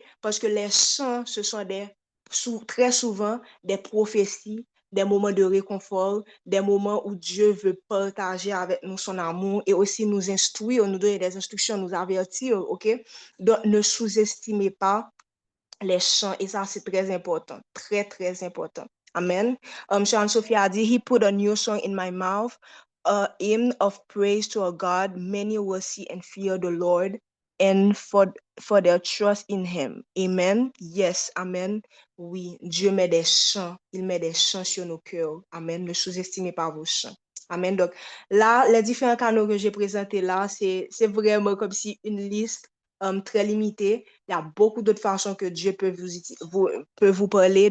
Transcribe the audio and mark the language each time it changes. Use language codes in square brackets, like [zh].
[fr] Parce que les chants, ce sont très souvent des prophéties des moments de réconfort, des moments où Dieu veut partager avec nous son amour et aussi nous instruire, nous donner des instructions, nous avertir, ok? Donc, ne sous-estimez pas les chants, et ça, c'est très important, très, très important. Amen. [en] Sean Sophie a dit, He put a new song in my mouth, a hymn of praise to our God. Many will see and fear the Lord and for their trust in Him. Amen. Yes, Amen. [fr] Oui, Dieu met des chants, il met des chants sur nos cœurs. Amen. Ne sous-estimez pas vos chants. Amen. Donc, là, les différents canaux que j'ai présentés là, c'est vraiment comme si une liste très limitée. Il y a beaucoup d'autres façons que Dieu peut vous parler.